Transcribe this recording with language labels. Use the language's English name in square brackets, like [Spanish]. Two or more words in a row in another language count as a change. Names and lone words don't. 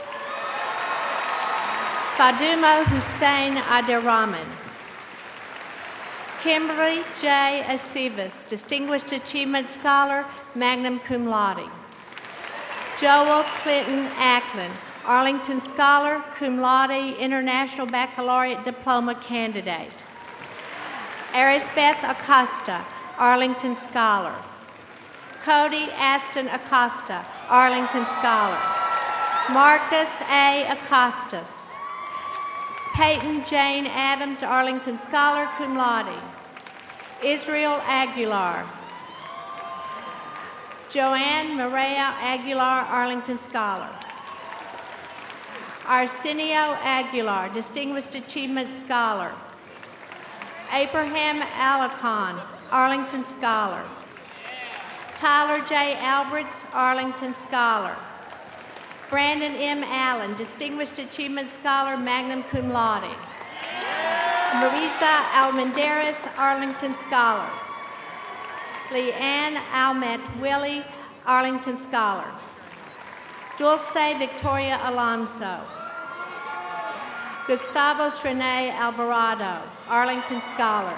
[English] Faduma Hussein Adirahman. Kimberly J. Acevas, Distinguished Achievement Scholar, [Latin] magna cum laude. [English] Joel Clinton Ackland, Arlington Scholar, [Latin] cum laude, [English] International Baccalaureate Diploma candidate. Arisbeth Acosta, Arlington Scholar. Cody Aston Acosta, Arlington Scholar. Marcus A. Acostas. Peyton Jane Adams, Arlington Scholar, [Latin] cum laude. [English] Israel Aguilar. Joanne Maria Aguilar, Arlington Scholar. Arsenio Aguilar, Distinguished Achievement Scholar. Abraham Alarcon, Arlington Scholar. Tyler J. Alberts, Arlington Scholar. Brandon M. Allen, Distinguished Achievement Scholar, [Latin] magna cum laude. [English] Marisa Almendares, Arlington Scholar. Leanne Almet Willie, Arlington Scholar. Dulce Victoria Alonso. Gustavo Rene Alvarado, Arlington Scholar.